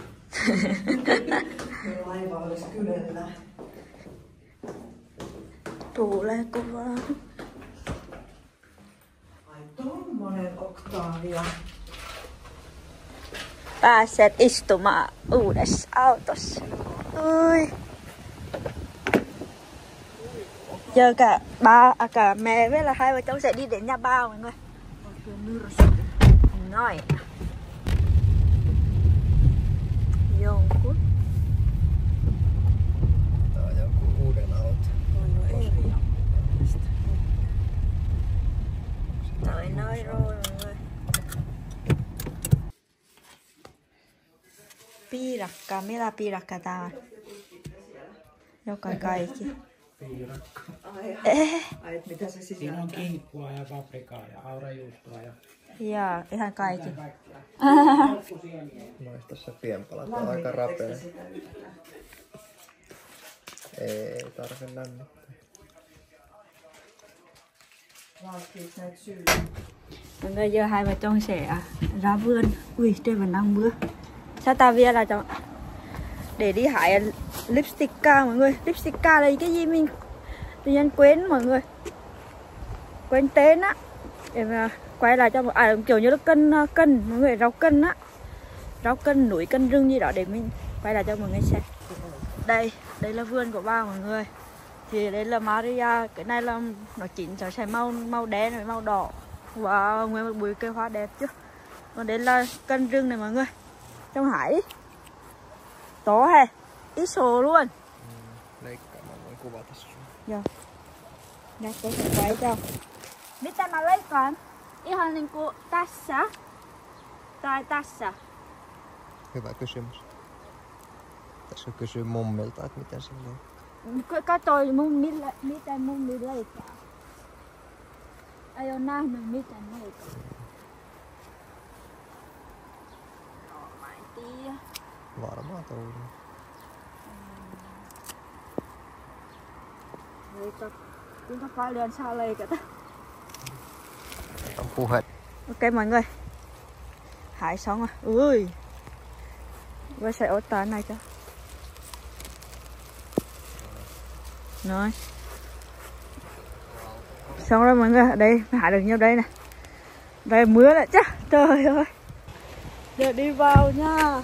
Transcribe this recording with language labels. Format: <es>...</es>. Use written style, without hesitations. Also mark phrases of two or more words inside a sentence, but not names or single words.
<fi>Laiva olisi kylellä. Tuulee kovaa. Ai tommonen Octavia. Pääset istumaan uudessa autossa. Ui.</fi> <vi>Giờ cả mẹ với là hai vợ chồng sẽ đi đến nhà ba mọi người. Nói.</vi> <fi>Jonkun. Tää on joku uuden auto.</fi> <vi>Tới nơi rồi mọi người.</vi> <fi>Piirakka, millä piirakka tää on? Joka kaikki. Piirakka. Ai, et mitä se sisältää? Siinä on kinkkua ja paprikaa ja aurajuustoa ja... Jaa, ihan kaikki. Maista se pienpalat on aika rapea. Ei tarvi lämmittää.</fi> <vi>Mọi người, giờ hai vợ chồng sẽ ra vườn. Ui, trời vẫn đang mưa. Sao ta về là cho để đi hái lipsticka mọi người. Lipsticka là cái gì mình tự nhiên quên mọi người, quên tên á. Để mà quay lại cho kiểu như là cân mọi người, rau cân á, rau cân núi, cân rừng gì đó, để mình quay lại cho mọi người xem. Đây là vườn của ba mọi người. Thì đây là Maria, cái này là nó chín sẽ màu đen và màu đỏ. Wow, nguyên một bụi cây hoa đẹp chứ. Còn đây là cân rừng này mọi người. Trong hải to he, iso luôn.</vi> <fi>Leikkaamaan voin kuvata sun. Joo. Näyttäisin vaikea. Mitä mä leikkaan? Ihan niinku tässä tai tässä? Hyvä kysymys. Tässä kysyy mummilta, että miten se leikkaa. Katoi miten mummi leikkaa. Ei oo nähnyt miten leikkaa. No mä en tiedä. Varmaan tuolla. Kuinka paljon saa leikata? On puhe.</fi> <vi>Ok mọi người. Hái xong rồi. Ui. Tôi sẽ ốt tán này cho. Rồi. Xong rồi mọi người. Ở đây hái được nhiêu đây nè. Đây mưa lại chứ. Trời ơi. Giờ đi vào nha.</vi>